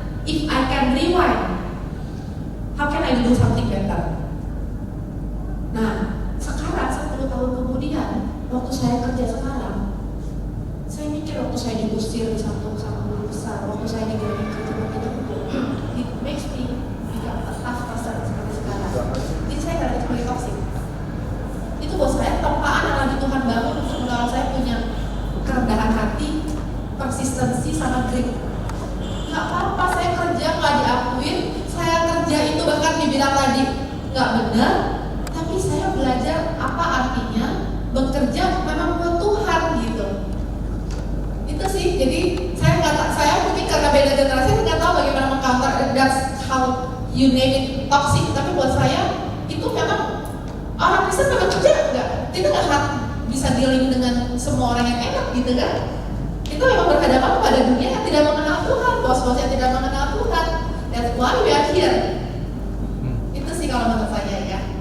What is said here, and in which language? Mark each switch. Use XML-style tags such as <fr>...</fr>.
<en>If I can rewind, how can I do something better?</en> <id>Nah, sekarang 10 tahun kemudian, waktu saya kerja sekarang, saya mikir waktu saya diusir di satu guru besar, waktu saya dibilang kerja</id> <en>it makes me become a tough person</en> <id>seperti sekarang. Jadi saya nggak ada sebagai toxic. Itu buat saya tempaan yang lagi Tuhan bangun untuk menolong saya punya kerendahan hati, persistensi sama grit. Nggak apa-apa saya kerja nggak diakuin, saya kerja itu bahkan dibilang tadi nggak benar, tapi saya belajar apa artinya bekerja memang buat Tuhan gitu. Itu sih. Jadi saya mungkin karena beda generasi saya nggak tahu bagaimana meng-counter.</id> <en>That's how you name it toxic.</en> <id>Tapi buat saya itu memang orang Kristen memang kerja kita nggak bisa dealing dengan semua orang yang enak gitu kan. Itu memang berhadapan pada dunia yang tidak mengenal Tuhan, bos-bos yang tidak mengenal Tuhan.</id> <en>That's why we are here.</en> <id>Itu sih kalau menurut saya ya.</id>